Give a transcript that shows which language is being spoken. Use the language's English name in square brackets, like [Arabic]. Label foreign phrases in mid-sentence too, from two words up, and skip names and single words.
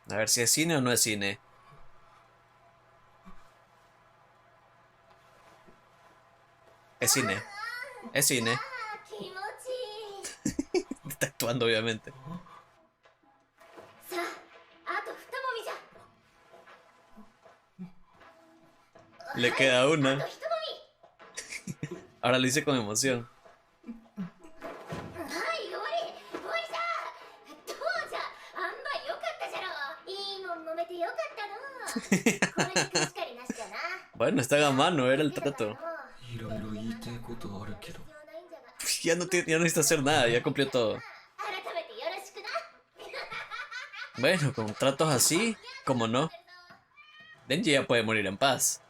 [Spanish] A ver si es cine o no es cine. Es cine. Es cine. [Japanese] 気持ちいい。 [Spanish] Está actuando, obviamente. [Japanese] さあ、あと二もみじゃ。 [Spanish] Le queda [Japanese] あと [Spanish] una. [Japanese] 一も [Spanish] Ahora lo hice con emoción. [Japanese] み。はい、終わり。おいさ。どうじゃ。あんばいよかったじゃろ。いいもん飲めてよかったの。これで貸し借りなしじゃな。 [Spanish] Bueno, está a mano, era el trato. [Japanese] いろいろ言いたいことあるけど。 [Spanish] Ya no, ya no necesita hacer nada, ya cumplió todo. [Japanese] 改めてよろしくな。 [Spanish] Bueno, con tratos así, como no, Denji ya puede morir en paz.